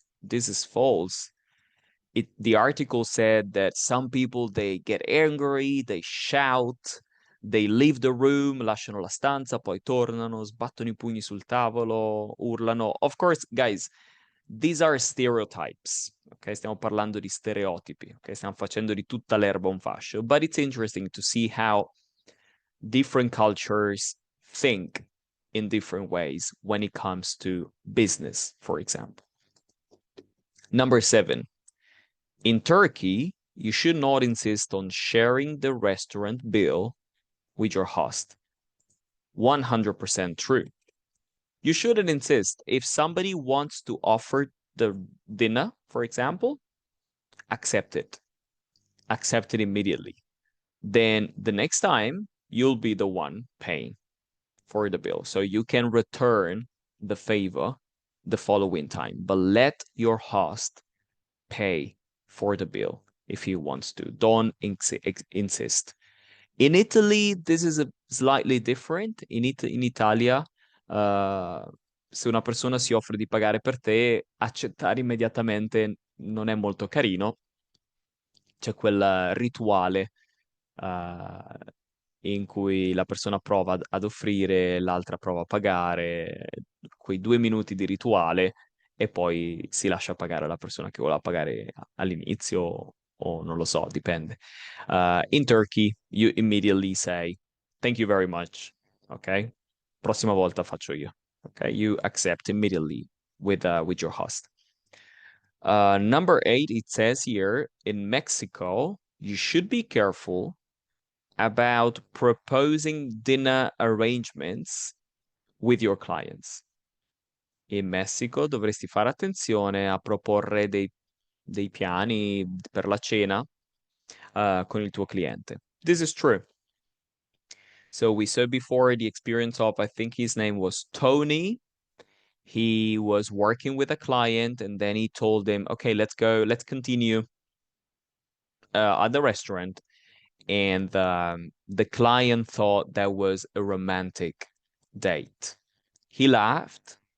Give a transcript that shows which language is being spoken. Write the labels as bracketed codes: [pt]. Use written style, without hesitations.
[en] This is false. The article said that some people, they get angry, they shout, they leave the room, [it] lasciano la stanza, poi tornano, sbattono i pugni sul tavolo, urlano. [en] Of course, guys, these are stereotypes. [it] Ok, stiamo parlando di stereotipi. Ok, stiamo facendo di tutta l'erba un fascio. [en] But it's interesting to see how different cultures think in different ways when it comes to business, for example. Number 7, in Turkey, you should not insist on sharing the restaurant bill with your host. 100% true. You shouldn't insist. If somebody wants to offer the dinner, for example, accept it. Accept it immediately. Then the next time, you'll be the one paying for the bill. So you can return the favor the following time, but let your host pay for the bill if he wants to. Don't insist. In Italy, this is a slightly different. [it] In Italia, se una persona si offre di pagare per te, accettare immediatamente non è molto carino. C'è quel rituale in cui la persona prova ad offrire, l'altra prova a pagare, quei 2 minuti di rituale e poi si lascia pagare la persona che voleva pagare all'inizio o non lo so, dipende. [en] In Turkey, you immediately say, thank you very much, ok? [it] Prossima volta faccio io, ok? [en] You accept immediately with your host. Number 8, it says here, in Mexico, you should be careful about proposing dinner arrangements with your clients. [it] In Messico dovresti fare attenzione a proporre dei piani per la cena con il tuo cliente. [en] This is true. So we said before the experience of, I think his name was Tony. He was working with a client and then he told him, okay, let's continue at the restaurant. And the client thought that was a romantic date. He laughed.